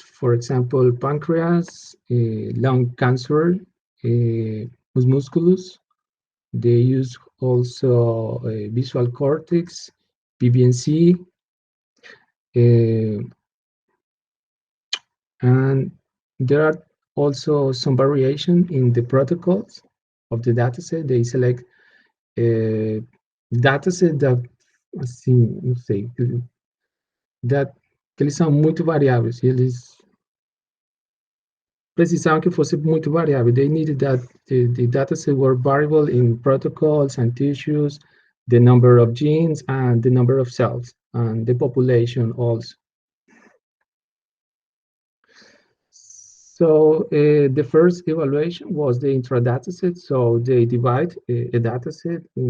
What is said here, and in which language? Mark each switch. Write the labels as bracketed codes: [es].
[en] For example, pancreas, lung cancer, musculus. They use also visual cortex, PBNC, and there are also some variation in the protocols of the dataset. They select a dataset that, [pt] assim, não sei, que eles são muito variáveis. Eles precisavam que fosse muito variável. [en] They needed that the dataset were variable in protocols and tissues, the number of genes, and the number of cells, and the population also. So the first evaluation was the intra dataset. So they divide a dataset